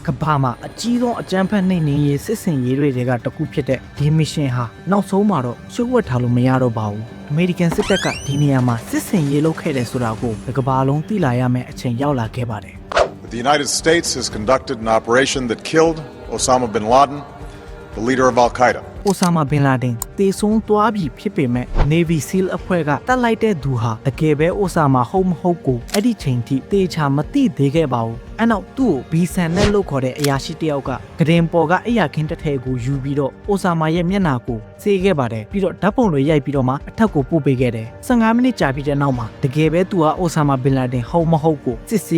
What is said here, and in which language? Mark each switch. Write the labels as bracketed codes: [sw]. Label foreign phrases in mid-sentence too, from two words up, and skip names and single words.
[my] ကဘာမှာအကြီးဆုံးအကြမ်းဖက်နှိမ်နင်းရေးစစ်စင်ရေးတွေကတခုဖြစ်တဲ့ဒီမစ်ရှင်ဟာနောက်ဆုံးမှာတော့ရှုပ်ဝက်ထားလို့မရတော့ပါဘူးအမေရိကန်စစ်တပ်ကဒီနေရာမှာစစ်စင်ရေးလုပ်ခဲ့တယ်ဆိုတာကိုကဘာလုံးသိလာရမယ့်အချိန်ရောက်လာခဲ့ပါတယ် [en] The United States has conducted an operation that killed Osama bin Laden, the leader of Al-Qaeda. [my] အိုဆာမာဘင်လာဒင်တေဆုံးသွားပြီဖြစ်ပေမဲ့ Navy SEAL အဖွဲ့ကတတ်လိုက်တဲ့သူဟာတကယ်ပဲအိုဆာမာဟုတ်မဟုတ်ကိုအဲ့ဒီချိန်ထိတေချာမသိသေးခဲ့ပါဘူးအဲ့နောက်သူ့ကိုဘီဆန်နဲ့လို့ခေါ်တဲ့အရာရှိတယောက်ကဂရင်ပေါ်ကအရာခင်းတစ်ထည်ကိုယူပြီးတော့အိုဆာမာရဲ့မျက်နှာကိုစေးခဲ့ပါတယ်ပြီးတော့ဓာတ်ပုံတွေရိုက်ပြီးတော့မှအထက်ကိုပို့ပေးခဲ့တယ်15မိနစ်ကြာပြီးတဲ့နောက်မှာတကယ်ပဲသူကအိုဆာမာဘင်လာဒင်ဟုတ်မဟုတ်ကိုစစ်ဆေး